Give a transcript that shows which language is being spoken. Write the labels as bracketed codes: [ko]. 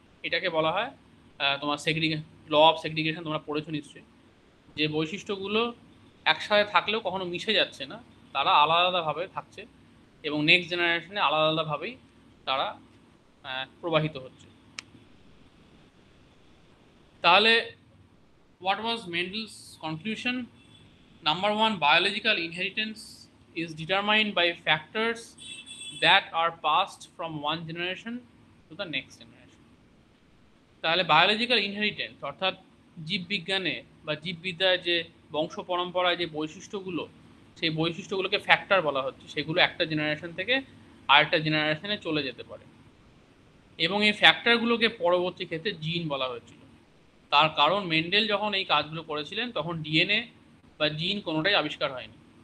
[bn] এটাকে বলা হয় তোমার ল অফ সেগ্রিগেশন, তোমরা পড়েছো নিশ্চয়ই, যে বৈশিষ্ট্যগুলো একসাথে থাকলেও কখনো মিশে যাচ্ছে না, তারা আলাদা আলাদাভাবে থাকছে এবং নেক্সট জেনারেশনে আলাদা আলাদাভাবেই তারা প্রবাহিত হচ্ছে। [en] তাহলে what was Mendel's conclusion? Number one, biological inheritance is determined by factors that are passed from one generation to the next generation. [bn] তাহলে বায়োলজিক্যাল ইনহেরিটেন্স অর্থাৎ জীববিজ্ঞানে বা জীববিদ্যায় যে বংশ পরম্পরায় যে বৈশিষ্ট্যগুলো সেই বৈশিষ্ট্যগুলোকে ফ্যাক্টর বলা হচ্ছে, সেগুলো একটা জেনারেশন থেকে আরেকটা জেনারেশনে চলে যেতে পারে। এবং এই ফ্যাক্টরগুলোকে পরবর্তী ক্ষেত্রে জিন বলা হয়েছিল। তার কারণ মেন্ডেল যখন এই কাজগুলো করেছিলেন তখন ডিএনএ বা জিন কোনোটাই আবিষ্কার হয়নি।